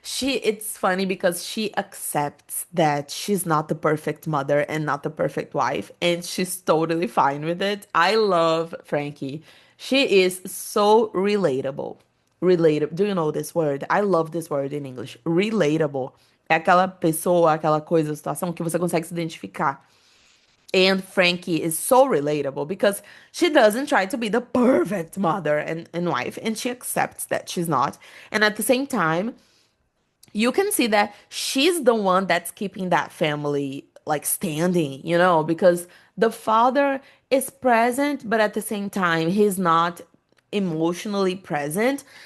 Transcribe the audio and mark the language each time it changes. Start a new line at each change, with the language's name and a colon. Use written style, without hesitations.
English: It's funny because she accepts that she's not the perfect mother and not the perfect wife, and she's totally fine with it. I love Frankie. She is so relatable. Relatable. Do you know this word? I love this word in English. Relatable.
Portuguese: É aquela pessoa, aquela coisa, situação que você consegue se identificar.
English: And Frankie is so relatable because she doesn't try to be the perfect mother and wife, and she accepts that she's not. And at the same time, you can see that she's the one that's keeping that family like standing, because the father is present, but at the same time, he's not emotionally present.